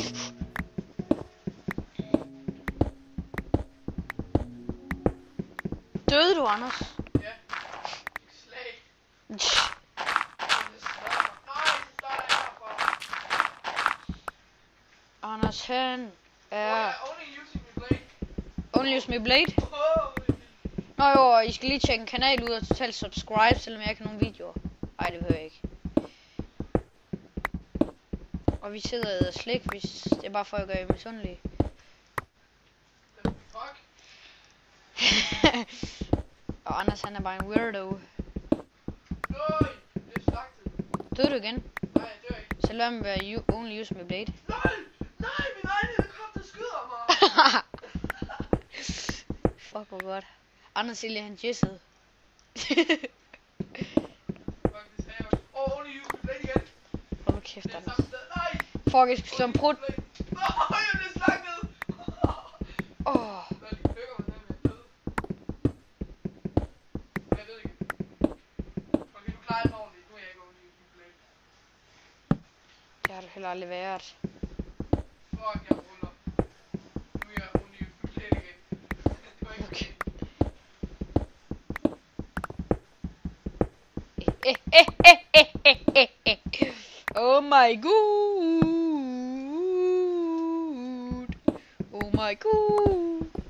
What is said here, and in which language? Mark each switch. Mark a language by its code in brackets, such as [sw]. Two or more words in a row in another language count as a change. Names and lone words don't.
[da] Døde du, Anders? Ja. Slag. Nej, så starter jeg herfra. Anders han er... [en] Jeg only using my blade. Only use me blade? [da] Nå jo, og I skal lige tjekke en kanal ud og totalt subscribe, selvom jeg ikke har nogen videoer. Ej, det behøver jeg ikke. Og vi sidder og æder slik, hvis det er bare for at gøre jer misundelige. Fuck. Og Anders han er bare en weirdo. Nøj, det er slagtet. Døde du igen? Nej, jeg dør ikke. Så lad mig være [en] only use me blade. [da] Nej, min egen helikopter skyder mig. Fuck, hvor godt. Anders siger han jissede. Fuck, det sagde jeg også. [en] Only use my blade igen. [da] Hold nu kæft, Det er Anders. samme sted. Nej. Fuck, jeg skal slå en prut. Nej, jeg bliver slagtet. Åh. Når de køkker mig, så er jeg død. Jeg død igen. Okay, du klarer den ordentligt. Nu er jeg ikke [en] only use my blade. [da] Det har du heller aldrig været. Fuck, jeg ruller. Nu er jeg [en] only use my blade [da] igen. Det var ikke okay. [en] Oh my god. Oh my god.